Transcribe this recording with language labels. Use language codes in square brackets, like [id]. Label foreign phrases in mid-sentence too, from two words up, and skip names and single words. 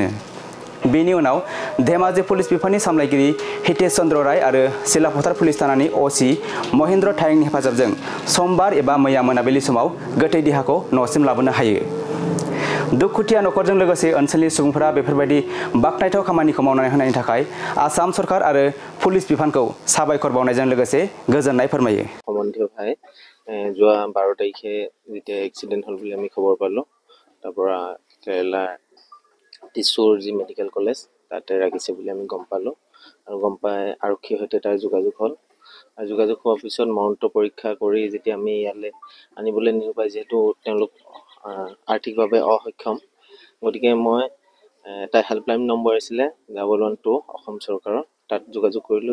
[brx] बेनि उनाव धेमाजि पुलिस बिफाननि सामलायगिरि हितेश चन्द्र राय आरो सिलाफथार पुलिस थानानि असि महेन्द्र थायंनि हेफाजाबजों समबार एबा मैया मोनाबिलि समाव गोथै देहाखौ न'सिम लाबोनो हायो। दुखुथिया नखरजों लोगोसे ओनसोलनि सुबुंफोरा बेफोरबायदि बाखनायथाव खामानिखौ मावनानै होनायनि थाखाय आसाम सरकार आरो पुलिस बिफानखौ साबायखर बावनायजों लोगोसे गोजोननाय फोरमायो। [as] সম্বন্ধীয় ভাই যোৱা 12 তাৰিখে যেতিয়া এক্সিডেণ্ট হ'ল বুলি আমি খবৰ পালোঁ, তাৰ পৰা কেৰেলাৰ টিছুৰ যি [en] medical college [as] তাতে ৰাখিছে বুলি আমি গম পালোঁ আৰু গম পাই আৰক্ষীৰ সৈতে তাৰ যোগাযোগ হ'ল আৰু যোগাযোগ হোৱাৰ পিছত মৰণোত্তৰ পৰীক্ষা কৰি যেতিয়া আমি ইয়ালৈ আনিবলৈ নিওঁ পাই যিহেতু তেওঁলোক আৰ্থিকভাৱে অসক্ষম, গতিকে মই এটা [en] helpline number [as] আছিলে 112 অসম চৰকাৰৰ, তাত যোগাযোগ কৰিলোঁ।